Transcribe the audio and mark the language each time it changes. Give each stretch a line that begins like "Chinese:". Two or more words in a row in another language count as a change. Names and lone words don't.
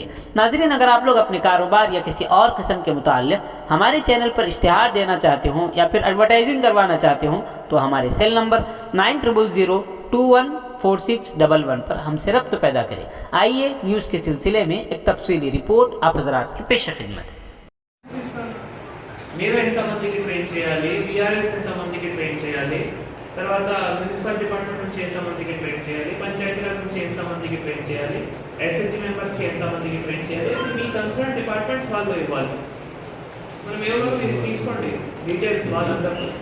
Urdu: ناظرین، اگر آپ لوگ اپنے کاروبار یا کسی اور قسم کے متعلق ہمارے چینل پر اشتہار دینا چاہتے ہوں یا پھر ایڈورٹائزنگ کروانا چاہتے ہوں تو ہمارے
English: cell number
Urdu: 9000214611 پر ہم سے رابطہ پیدا کریں۔ آئیے نیوز کے سلسلے میں ایک تفصیلی رپورٹ آپ حضرات کی پیش خدمت ہے۔
Telugu: మీరు ఎంతమందికి ట్రైన్ చేయాలి, VRS ఎంతమందికి ట్రైన్ చేయాలి, తర్వాత
English: municipal department
Telugu: నుంచి ఎంతమందికి ట్రైన్ చేయాలి, పంచాయతీరాజ్ నుంచి ఎంతమందికి ట్రైన్ చేయాలి,
English: SHG members
Telugu: ఎంతమందికి ట్రైన్ చేయాలి, అది మీ
English: concern departments
Telugu: వాళ్ళు ఇవ్వాలి। మనం ఎవరో మీరు తీసుకోండి డీటెయిల్స్ వాళ్ళందరూ।